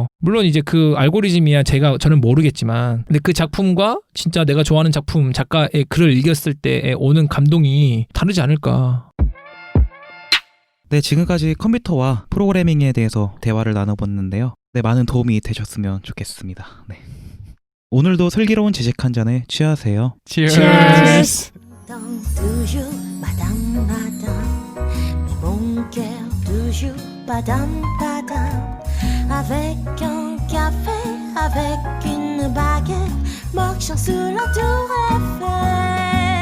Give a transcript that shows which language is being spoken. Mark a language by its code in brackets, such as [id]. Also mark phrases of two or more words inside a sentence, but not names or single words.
[ko] 물론 이제 그 알고리즘이야 저는 모르겠지만 근데 그 작품과 진짜 내가 좋아하는 작품 작가의 글을 읽었을 때 오는 감동이 다르지 않을까. 네, 지금까지 컴퓨터와 프로그래밍에 대해서 대화를 나눠봤는데요. 네, 많은 도움이 되셨으면 좋겠습니다. 네. 오늘도 슬기로운 지식 한 잔에 취하세요. Cheers. [fr] toujours badam badam mais mon cœur toujours badam badam avec un café avec une baguette marchant sur la tour Eiffel